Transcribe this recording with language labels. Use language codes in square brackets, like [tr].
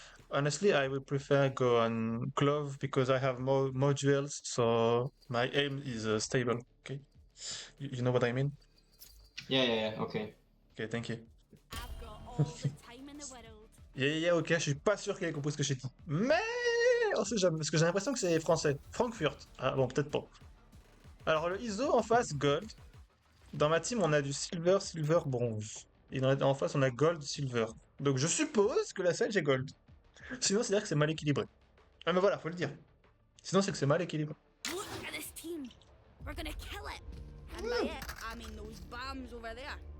[en] Honestly, I would prefer go on Clove because I have more duels, so my aim is stable. Okay, you know what I mean? Yeah, okay. Okay, thank you. I've got all the time in the world. [fr] Yeah, ok, je suis pas sûr qu'il ait compris ce que j'ai dit. Mais on sait jamais, parce que j'ai l'impression que c'est français. Frankfurt. Ah bon, peut-être pas. Alors le ISO en face, gold. Dans ma team, on a du silver, silver, bronze. Et en face, on a gold, silver. Donc je suppose que la Sage est gold. Sinon, c'est-à-dire que c'est mal équilibré. Ah mais voilà, faut le dire. Sinon, c'est que c'est mal équilibré. [en] Look at this team. We're gonna kill it. And by it, I mean those bombs over there.